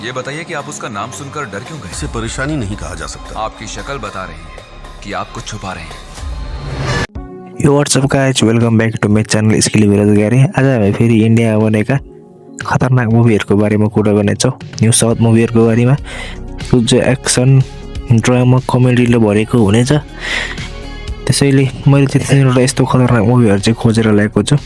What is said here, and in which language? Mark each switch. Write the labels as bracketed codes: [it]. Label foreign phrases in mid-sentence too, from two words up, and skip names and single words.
[hi] ये बताइए कि आप उसका नाम सुनकर डर क्यों गए? इसे परेशानी नहीं कहा जा सकता। आपकी शक्ल बता रही है कि आप कुछ छुपा रहे हैं। [en] yo whatsup guys, welcome back to my channel स्किल बेरोजगारी। [ne] आज हामी फेरि इन्डिया बनेका खतरनाक मुभीहरूको बारेमा कुरा गर्नेछौँ। [en] new south [ne] मुभीहरूको बारेमा जो [en] action drama comedyले [ne] भरेको हुनेछ। त्यसैले मैले चाहिँ तिनीहरूलाई यस्तो खतरनाक मुभीहरू चाहिँ खोजेर ल्याएको छु।